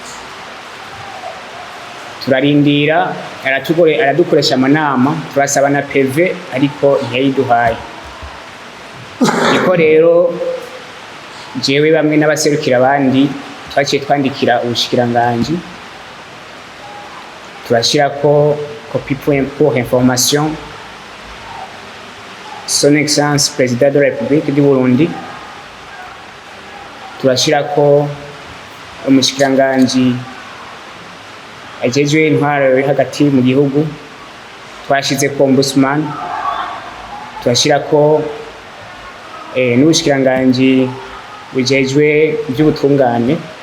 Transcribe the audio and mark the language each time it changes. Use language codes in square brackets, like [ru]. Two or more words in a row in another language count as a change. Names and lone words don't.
[rn] Turarindira, aradukoresha amanama, turasaba na PV ariko ntiyayiduhaye. Niko rero jewe bamwe n'abaserukira abandi twaciye twandikira ubushikiranganji, turashirako [fr] copie pour information Son Excellence Président de la République du Burundi, [rn] turashirako umushikiranganji ajejwe intwaro yo hagati mu gihugu, twashizeko ombudsman, turashirako n'ubushikiranganji bujejwe ivy'ubutungane.